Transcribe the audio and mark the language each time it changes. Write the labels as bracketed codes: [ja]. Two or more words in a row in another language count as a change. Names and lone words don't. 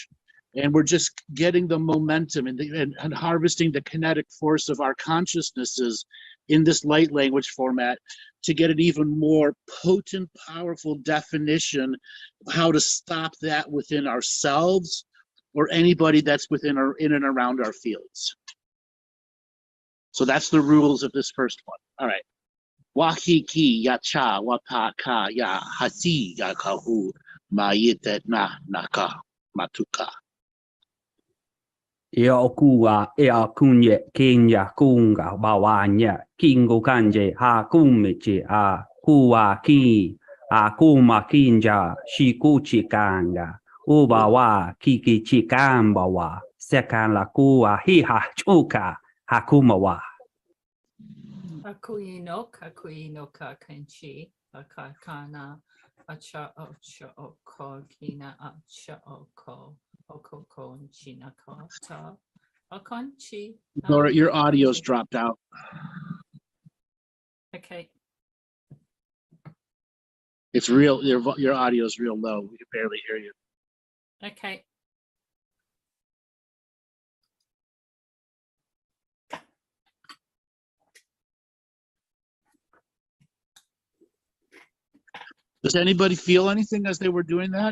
[en] And we're just getting the momentum and harvesting the kinetic force of our consciousnesses in this light language format to get an even more potent, powerful definition of how to stop that within ourselves or anybody that's within or in and around our fields. So that's the rules of this first one. All right. Wahiki ya cha wapaka ya hasi ya kahu mayite na naka matuka. Iokua iakunye kenya kunga bawanya kingo kanje ha kumichi a kuwa ki a kuma kinja shikuchi kanga ubawa kiki chikambawa sekan la kuwa hiha chuka hakumawa. Akuyinoka kenchi akakana acha ocha oko kina acha oko okoko chinakata Akonchi. Laura, your audio's dropped out. Okay. It's real. Your audio's real low. We can barely hear you. Okay. Does anybody feel anything as they were doing that?